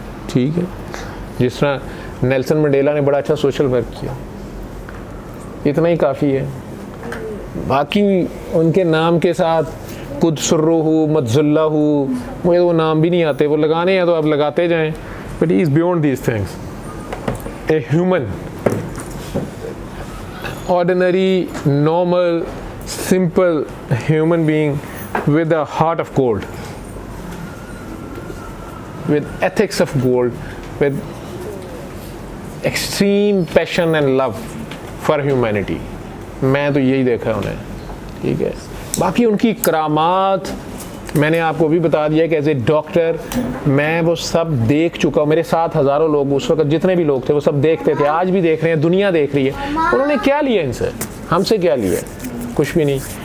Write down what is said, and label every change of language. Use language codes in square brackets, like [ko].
[hi] ठीक है, जिस तरह नेल्सन मंडेला ने बड़ा अच्छा सोशल वर्क किया, इतना ही काफ़ी है। बाकी उनके नाम के साथ कुदसुर्रुहु मत्जुल्लाहु, मुझे वो नाम भी नहीं आते, वो लगाने हैं तो आप लगाते जाएं, [en] But he is beyond these things. A human, ordinary, normal, simple human being with a heart of gold, with ethics of gold, with extreme passion and love for humanity। [hi] मैं तो यही देखा है उन्हें। ठीक है, बाकी उनकी करामात मैंने आपको भी बता दिया कि [en] as a doctor [hi] मैं वो सब देख चुका हूँ। मेरे साथ हज़ारों लोग उस वक्त जितने भी लोग थे वो सब देखते थे, आज भी देख रहे हैं, दुनिया देख रही है। उन्होंने क्या लिया इनसे, हमसे क्या लिया, कुछ भी नहीं।